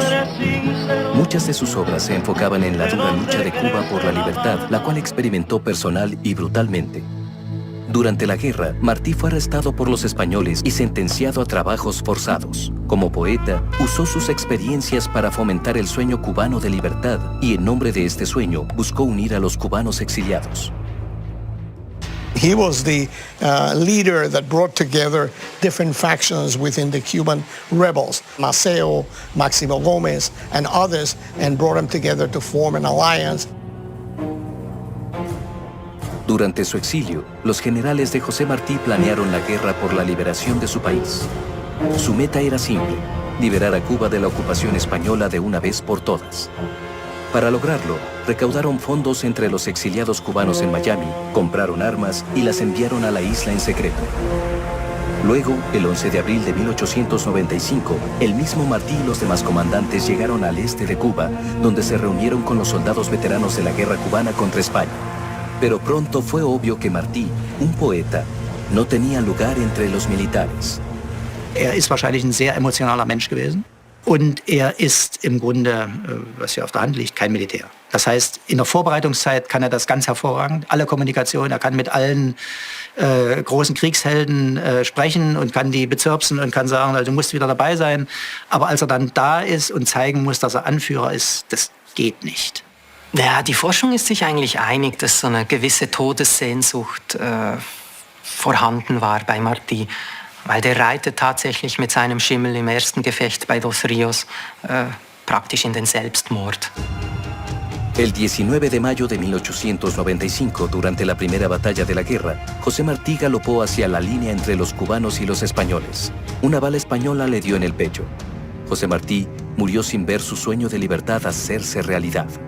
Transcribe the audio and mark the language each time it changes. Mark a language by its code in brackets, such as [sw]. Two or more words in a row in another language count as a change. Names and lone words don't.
[es] Muchas de sus obras se enfocaban en la dura lucha de Cuba por la libertad, la cual experimentó personal y brutalmente. Durante la guerra, Martí fue arrestado por los españoles y sentenciado a trabajos forzados. Como poeta, usó sus experiencias para fomentar el sueño cubano de libertad y en nombre de este sueño buscó unir a los cubanos exiliados. [en] He was the leader that brought together different factions within the Cuban rebels, Maceo, Máximo Gómez, and others, and brought them together to form an alliance. [es] Durante su exilio, los generales de José Martí planearon la guerra por la liberación de su país. Su meta era simple, liberar a Cuba de la ocupación española de una vez por todas. Para lograrlo, recaudaron fondos entre los exiliados cubanos en Miami, compraron armas y las enviaron a la isla en secreto. Luego, el 11 de abril de 1895, el mismo Martí y los demás comandantes llegaron al este de Cuba, donde se reunieron con los soldados veteranos de la guerra cubana contra España. Pero pronto fue obvio que Martí, un poeta, no tenía lugar entre los militares. [de] Ist wahrscheinlich ein sehr emotionaler Mensch gewesen. Und ist im Grunde, was ja auf der Hand liegt, kein Militär. Das heißt, in der Vorbereitungszeit kann das ganz hervorragend, alle Kommunikation, kann mit allen großen Kriegshelden sprechen und kann die bezirpsen und kann sagen, du musst wieder dabei sein. Aber als dann da ist und zeigen muss, dass Anführer ist, das geht nicht. Ja, die Forschung ist sich eigentlich einig, dass so eine gewisse Todessehnsucht vorhanden war bei Martí. Weil der reitet tatsächlich mit seinem Schimmel im ersten Gefecht bei Dos Rios praktisch in den Selbstmord. [es] El 19 de mayo de 1895, durante la primera batalla de la guerra, José Martí galopó hacia la línea entre los cubanos y los españoles. Una bala española le dio en el pecho. José Martí murió sin ver su sueño de libertad hacerse realidad.